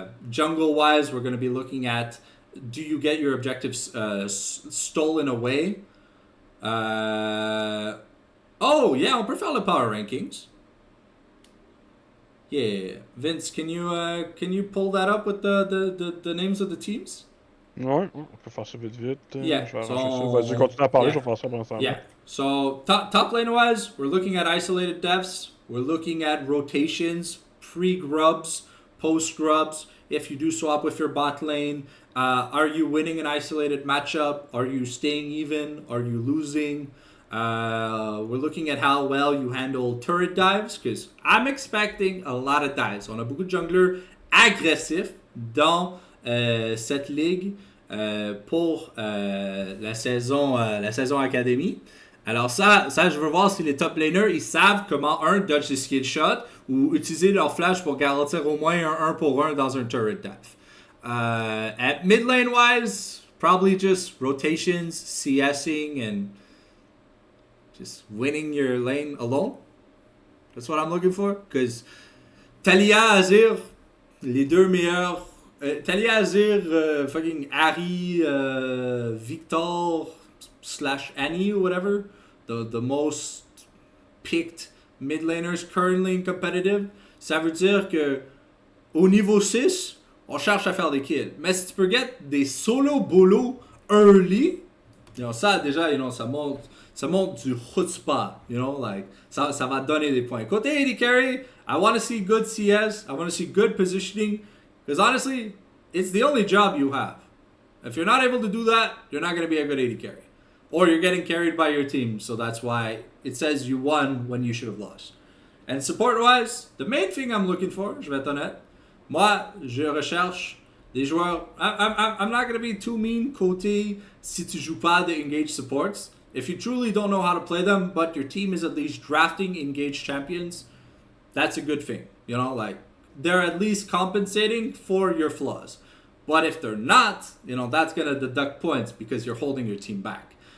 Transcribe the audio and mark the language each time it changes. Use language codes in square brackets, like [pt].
[en] Jungle wise, we're going to be looking at, do you get your objectives stolen away? [fr] On peut faire le power rankings. [en] Yeah, Vince, can you pull that up with the names of the teams? [fr] Ouais, on peut faire ça vite. [en] Yeah, [fr] Je vais [en] so- [fr] arranger ça. Vas-y, continue à parler, [en] yeah. [fr] je vais faire ça pendant ça. [en] Yeah. So top lane wise, we're looking at isolated deaths. We're looking at rotations, pre-grubs, post-grubs. If you do swap with your bot lane, are you winning an isolated matchup? Are you staying even? Are you losing? We're looking at how well you handle turret dives, because I'm expecting a lot of dives. [fr] On a beaucoup de junglers agressifs dans cette ligue pour la saison Académie. Alors ça, je veux voir si les top laners, ils savent comment, dodge des skill shots ou utiliser leur flash pour garantir au moins un 1 pour 1 dans un turret dive. [en] At mid lane wise, probably just rotations, CSing, and just winning your lane alone. That's what I'm looking for. Because [fr] Talia, Azir, les deux meilleurs. [en] Talia, Azir, fucking Ari, Victor / Annie or whatever. The most picked mid laners currently in competitive. [fr] Ça veut dire que au niveau 6, on cherche à faire des kills. Mais si tu peux get des solo bolo early, ça déjà, ça monte du chutzpah, ça va donner des points. Côté [en] AD carry, I want to see good CS, I want to see good positioning, because honestly, it's the only job you have. If you're not able to do that, you're not going to be a good AD carry. Or you're getting carried by your team, so that's why it says you won when you should have lost. And support-wise, the main thing I'm looking for, [fr] je vais être honnête, moi, je recherche des joueurs. [en] I'm not going to be too mean [fr] côté si tu joues pas de engaged supports. [en] If you truly don't know how to play them, but your team is at least drafting engaged champions, that's a good thing. They're at least compensating for your flaws. But if they're not, that's going to deduct points because you're holding your team back.